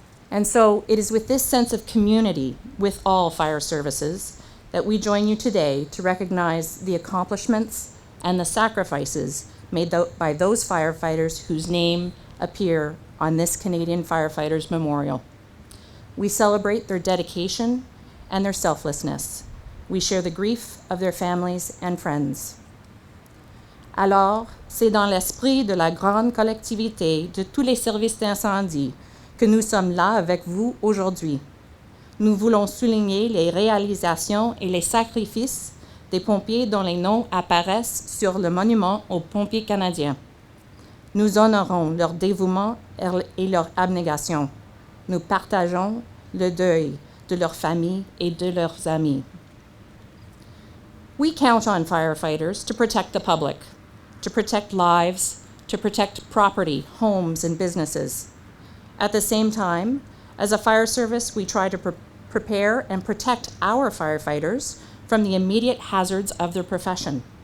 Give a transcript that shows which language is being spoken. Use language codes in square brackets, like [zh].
[en] And so it is with this sense of community with all fire services that we join you today to recognize the accomplishments and the sacrifices made by those firefighters whose name appear on this Canadian Firefighters Memorial. We celebrate their dedication and their selflessness. We share the grief of their families and friends. [fr] Alors, c'est dans l'esprit de la grande collectivité de tous les services d'incendie que nous sommes là avec vous aujourd'hui. Nous voulons souligner les réalisations et les sacrifices des pompiers dont les noms apparaissent sur le monument aux pompiers canadiens. Nous honorons leur dévouement et leur abnégation. Nous partageons le deuil de leurs familles et de leurs amis. [en] We count on firefighters to protect the public, to protect lives, to protect property, homes, and businesses. At the same time, as a fire service, we try to prepare and protect our firefighters from the immediate hazards of their profession.